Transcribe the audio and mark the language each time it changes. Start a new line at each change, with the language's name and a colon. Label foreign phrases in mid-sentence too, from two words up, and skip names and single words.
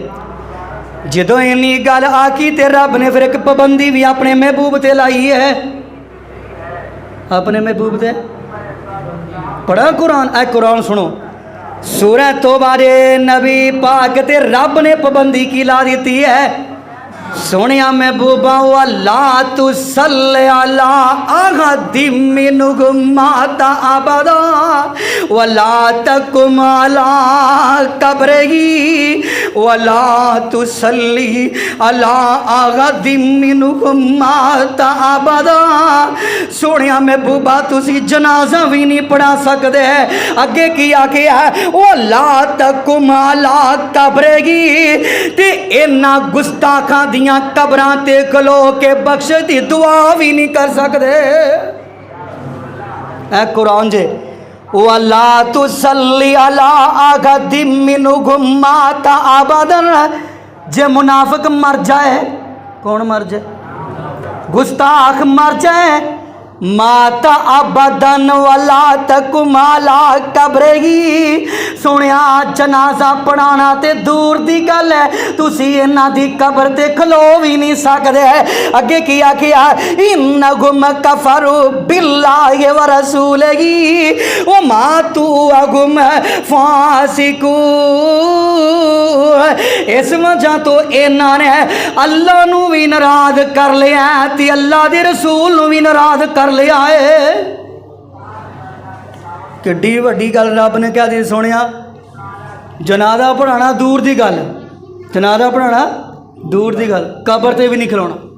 Punjabi: جدوں انی گل آکھی تے رب نے فیر ایک پابندی بھی اپنے محبوب تے لائی ہے، اپنے محبوب دے پڑھا قرآن. اے قرآن سنو، سورہ توبہ دے نبی پاک تے رب نے پابندی کی لا دی ہے، سوہنیا محبوبا
Arabic: ولا تصل على أحد منهم مات أبدا ولا تقم على قبره ولا تصل على أحد منهم مات أبدا.
Punjabi: سوہنیا محبوبا تسی جنازہ بھی نہیں پڑھا سکتے. اگے کی آکھیا
Arabic: ولا تقم على قبره,
Punjabi: تے انہاں گستاخاں دیاں قبراں تے کھلو کے بخش دی دعا بھی نہیں کر سکتے. اے قرآن جے
Arabic: ولا تصل على أحد منهم مات أبدا.
Punjabi: جے منافق مر جائے، کون مر جائے، گستاخ مر جائے,
Arabic: مات أبدا ولا تقم على قبره.
Punjabi: سنیا جنازہ پڑھانا تے دور دی گل ہے، تسی انہاں دی قبر تے کھلو بھی نہیں سکدے. اگے کی آکھیا
Arabic: إنهم كفروا بالله ورسوله وماتوا وهم فاسقون.
Punjabi: اس وجہ توں انہاں نے اللہ نوں بھی ناراض کر لیا تے اللہ دے رسول نوں بھی ناراض کر لیا ہے. کڈی وڈی گل رب نے کیا دی سنیا، جنازہ پڑھانا دور دی گل، جنازہ پڑھانا دور دی گل، قبر تے بھی نہیں کھلونا.